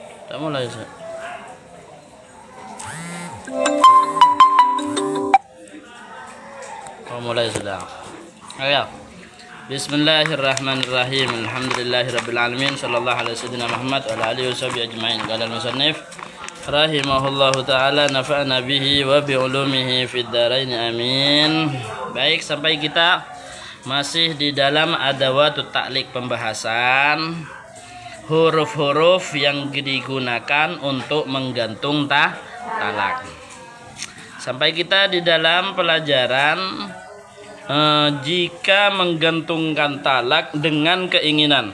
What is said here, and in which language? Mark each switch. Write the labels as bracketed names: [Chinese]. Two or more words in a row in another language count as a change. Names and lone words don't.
[Indonesian] Tak mulai Ustaz. Oh, mulai sudah. Ayo. [Arabic] بسم الله الرحمن الرحيم. الحمد لله رب العالمين. صلى الله عليه وسلم محمد وعلى آله وصحبه أجمعين. قال المصنف رحمه الله تعالى نفعنا به وبعلومه في الدارين آمين. [Indonesian] Baik, sampai kita masih di dalam [Arabic] أدوات التعليق, [Indonesian] pembahasan huruf-huruf yang digunakan untuk menggantung talak. Sampai kita di dalam pelajaran jika menggantungkan talak dengan keinginan.